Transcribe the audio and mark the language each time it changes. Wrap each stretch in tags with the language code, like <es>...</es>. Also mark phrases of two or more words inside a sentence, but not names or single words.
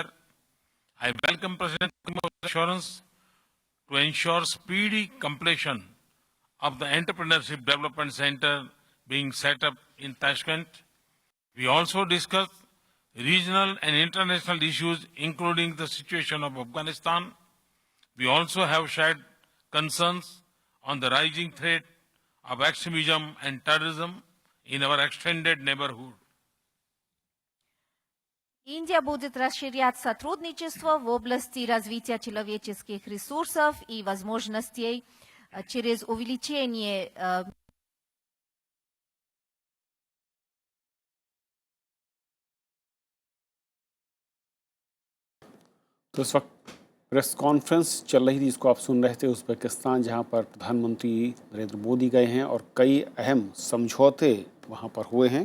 <en>I welcome President Karim's assurance to ensure speedy completion of the Entrepreneurship Development Center being set up in Tashkent. We also discussed regional and international issues, including the situation of Afghanistan. We also have shared concerns on the rising threat of extremism and terrorism in our extended neighborhood.</en> <ru>Индия будет расширять сотрудничество в области развития человеческих ресурсов и возможностей через увеличение</ru> <hi>तो इस वक्त</hi> <en>press conference</en> <hi>चल रही थी, इसको आप सुन रहे थे, उज़्बेकिस्तान, जहां पर प्रधानमंत्री नरेंद्र मोदी गए हैं और कई अहम समझौते वहां पर हुए हैं।</hi>